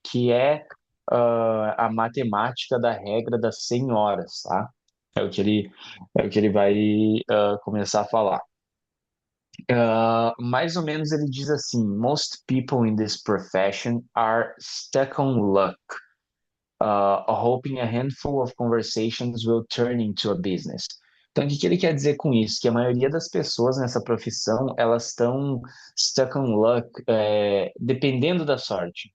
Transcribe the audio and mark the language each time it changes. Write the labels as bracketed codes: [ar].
[pt] Que é a matemática da regra das 100 horas, tá? É o que ele vai começar a falar. Mais ou menos ele diz assim: [en] Most people in this profession are stuck on luck, hoping a handful of conversations will turn into a business. [pt] Então, o que que ele quer dizer com isso? Que a maioria das pessoas nessa profissão, elas estão [en] stuck on luck, [pt] dependendo da sorte.